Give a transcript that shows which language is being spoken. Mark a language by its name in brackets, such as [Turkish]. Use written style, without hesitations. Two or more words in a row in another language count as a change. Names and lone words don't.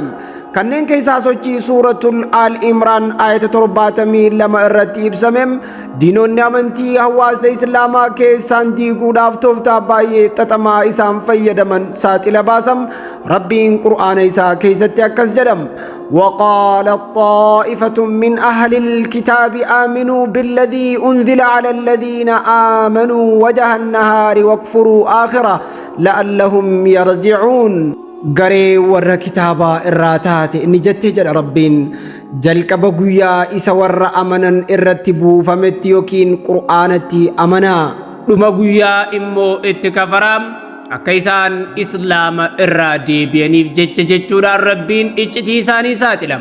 [Oromo] kanneen keessaa sochii suuratul Al Imraan ayata 72 irratti ibsamem diinonni amantii hawaasa islaamaa keessaan diiguudhaaf tooftaa baay'ee xaxamaa isaan fayyadaman saaxila baasam. Rabbiin qur'aana isaa keessatti akkas jedham. [Arabic] وقالت طائفة من أهل الكتاب آمنوا بالذي أنزل على الذين آمنوا وجه النهار واكفروا آخرة لعلهم يرجعون. [Oromo] garee warra kitaabaa irraa taate ni jettee jedha Rabbiin jalqaba guyyaa isa warra amanan irratti buufametti yookiin qur'aanatti amanaa dhuma guyyaa immoo itti kafaraam akka isaan islaama irraa deebi'aniif jechuudhaan Rabbiin iccitii isaanii saaxilam.